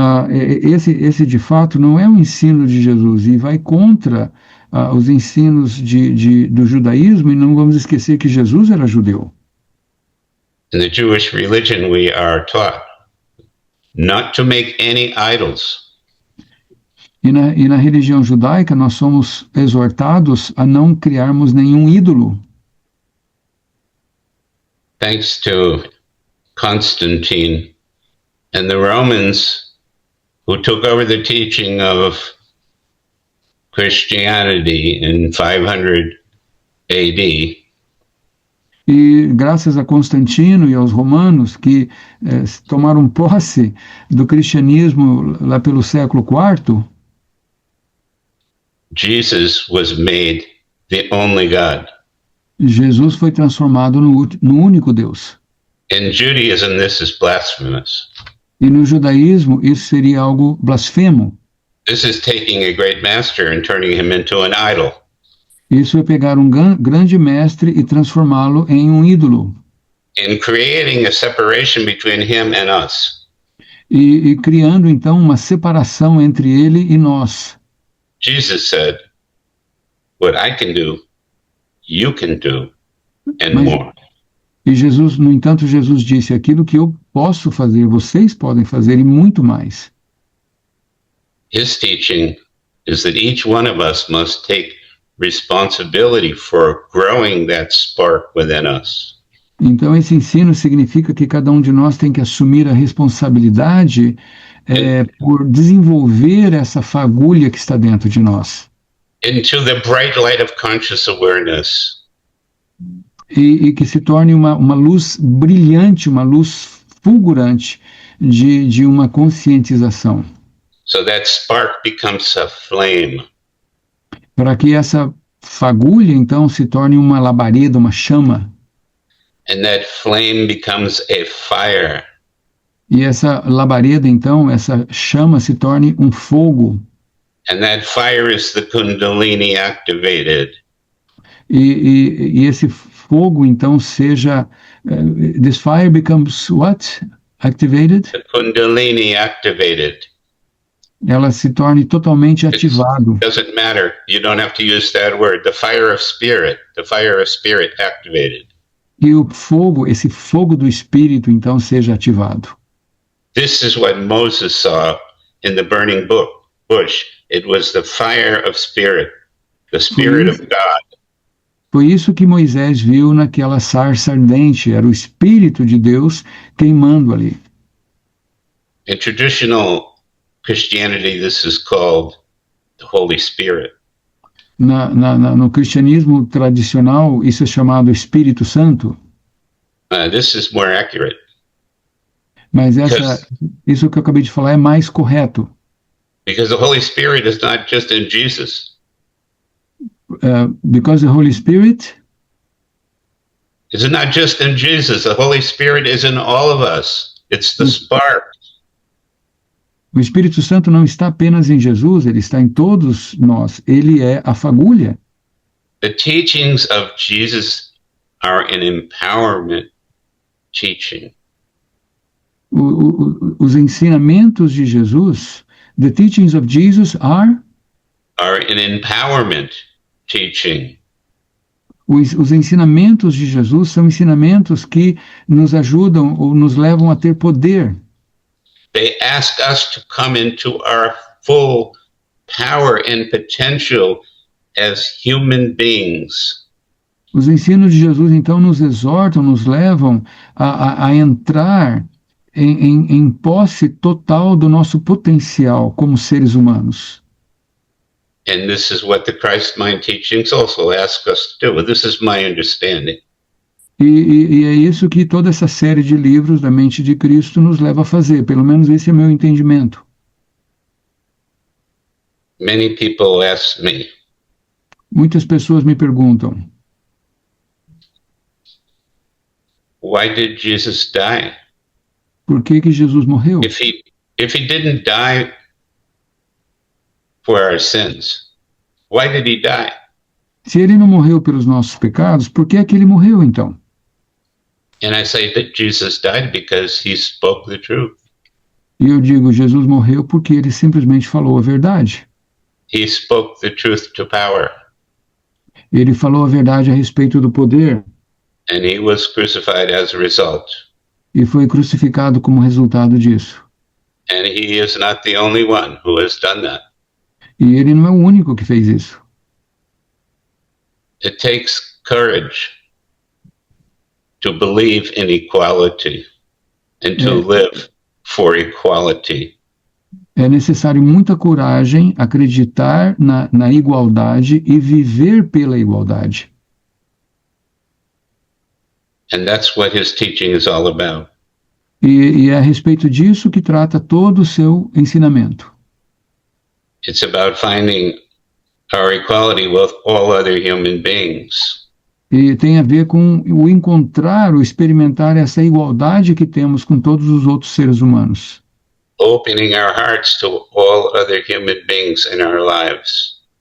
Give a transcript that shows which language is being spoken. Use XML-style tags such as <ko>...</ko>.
<pt>Esse de fato não é o ensino de Jesus e vai contra os ensinos do judaísmo, e não vamos esquecer que Jesus era judeu.</pt> <en>In the Jewish religion, we are taught not to make any idols.</en> <pt>E na religião judaica nós somos exortados a não criarmos nenhum ídolo.</pt> <en>Thanks to Constantine and the Romans who took over the teaching of Christianity in 500 AD,</en> <pt>E graças a Constantino e aos romanos que tomaram posse do cristianismo lá pelo século IV,</pt> <en>Jesus was made the only God.</en> <pt>Jesus foi transformado no único Deus.</pt> <en>In Judaism, this is blasphemous.</en> <pt>E no judaísmo isso seria algo blasfemo.</pt> <en>This is taking a great master and turning him into an idol.</en> <pt>Isso é pegar um grande mestre e transformá-lo em um ídolo.</pt> <en>In creating a separation between him and us.</en> <pt>E criando então uma separação entre ele e nós.</pt> <en>Jesus said, what I can do, you can do, and</en> <pt>Mas-</pt> <en>more.</en> <pt>E Jesus, no entanto, Jesus disse: aquilo que eu posso fazer, vocês podem fazer e muito mais.</pt> <en>His teaching is that each one of us must take responsibility for growing that spark within us.</en> <pt>Então, esse ensino significa que cada um de nós tem que assumir a responsabilidade por desenvolver essa fagulha que está dentro de nós.</pt> <en>into the bright light of conscious awareness.</en> <pt>e que se torne uma luz brilhante, uma luz fulgurante de uma conscientização,</pt> <en>So that spark becomes a flame.</en> <pt>para que essa fagulha então se torne uma labareda, uma chama,</pt> <en>And that flame becomes a fire.</en> <pt>e essa labareda então, essa chama se torne um fogo,</pt> <en>And that fire is the Kundalini activated.</en> <pt>e esse fogo então seja</pt> <en>this fire becomes what? Activated? The Kundalini activated.</en> <pt>Ela se torne totalmente ativado.</pt> <en>Doesn't matter. You don't have to use that word. The fire of spirit activated.</en> <pt>E o fogo, esse fogo do espírito então seja ativado.</pt> <en>This is what Moses saw in the burning bush. It was the fire of spirit, the spirit of God.</en> <pt>Foi isso que Moisés viu naquela sarça ardente, era o Espírito de Deus queimando ali.</pt> <en>In traditional Christianity, this is called the Holy Spirit.</en> <pt>No cristianismo tradicional, isso é chamado Espírito Santo,</pt> <en>This is more accurate.</en> <pt>mas isso que eu acabei de falar é mais correto,</pt> <en>Because the Holy Spirit is not just in Jesus. because the Holy Spirit It's not just in Jesus. The Holy Spirit is in all of us. It's the spark.</en> <pt>o Espírito Santo não está apenas em Jesus, ele está em todos nós, ele é a fagulha.</pt> <en>The teachings of Jesus are an empowerment teaching.</en> <pt>Os ensinamentos de Jesus,</pt> <en>the teachings of Jesus are an empowerment teaching.</en> <pt>Os ensinamentos de Jesus são ensinamentos que nos ajudam ou nos levam a ter poder.</pt> <en>They ask us to come into our full power and potential as human beings.</en> <pt>Os ensinos de Jesus, então, nos exortam, nos levam a entrar em posse total do nosso potencial como seres humanos.</pt> <en>And this is what the Christ Mind teachings also ask us to do. This is my understanding.</en> <pt>E é isso que toda essa série de livros da mente de Cristo nos leva a fazer. Pelo menos esse é meu entendimento.</pt> <en>Many people ask me,</en> <pt>Muitas pessoas me perguntam,</pt> <en>why did Jesus die?</en> <pt>por que Jesus morreu?</pt> <en>If he didn't die for our sins, why did he die?</en> <pt>Se ele não morreu pelos nossos pecados, por que é que ele morreu então?</pt> <en>And I say that Jesus died because he spoke the truth.</en> <pt>E eu digo, Jesus morreu porque ele simplesmente falou a verdade.</pt> <en>He spoke the truth to power.</en> <pt>Ele falou a verdade a respeito do poder.</pt> <en>And he was crucified as a result.</en> <pt>E foi crucificado como resultado disso.</pt> <en>And he is not the only one who has done that.</en> <pt>E ele não é o único que fez isso.</pt> <en>It takes courage to believe in equality and to live for equality.</en> <pt>É necessário muita coragem, acreditar na igualdade e viver pela igualdade.</pt> <en>And that's what his teaching is all about.</en> <pt>E é a respeito disso que trata todo o seu ensinamento.</pt> <en>It's about finding our equality with all other human beings.</en> <pt>E tem a ver com o encontrar, o experimentar essa igualdade que temos com todos os outros seres humanos.</pt> <en>Opening our hearts to all other human beings in our lives.</en>